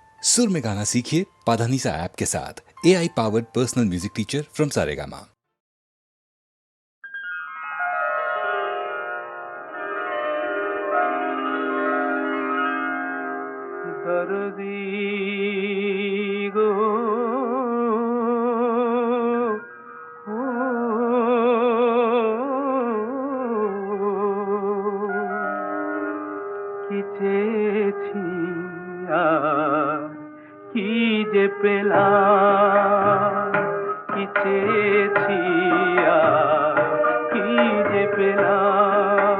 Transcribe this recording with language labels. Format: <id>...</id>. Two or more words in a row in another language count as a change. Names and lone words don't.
<hi>सुर में गाना सीखिए पाधानीसा ऐप के साथ।</hi> <en>AI powered personal music teacher from</en> <hi>सारेगामा। दर्दी गो কি</hi> <bn>চেয়েছি আর কি যে পেলাম, কি চেয়েছি আর কি যে পেলাম।</bn>